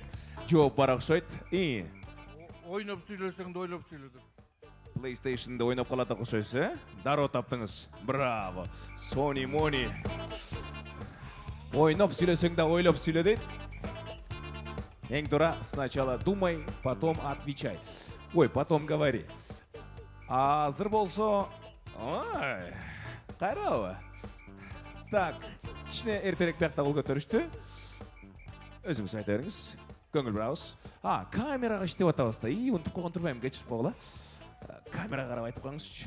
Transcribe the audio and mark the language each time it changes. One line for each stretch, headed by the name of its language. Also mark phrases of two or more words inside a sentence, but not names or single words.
Kyrgyz: Жооп бар окшойт. Ойноп сүйлөсөң да ойлоп сүйлөдүм. PlayStation'da ойнап калат окшойсуз, Дароо таптыңыз. Браво. Сони Мони. Ойноп сүйлөсөң да ойлоп сүйлө дейт. Эң туура,
Russian: сначала думай, потом отвечай. Ой, потом говори.
Kyrgyz: Азыр болсо, ой, кайрабы. Так, кичине эртерээк биякта кол көтөрүштү. Өзүңүз айта бериңиз. Көңүл бурабыз. Камерага иштеп атабыз да. Унутуп койгон турбайм, кечирип койгула. Камерага карап айтып коюңузчу.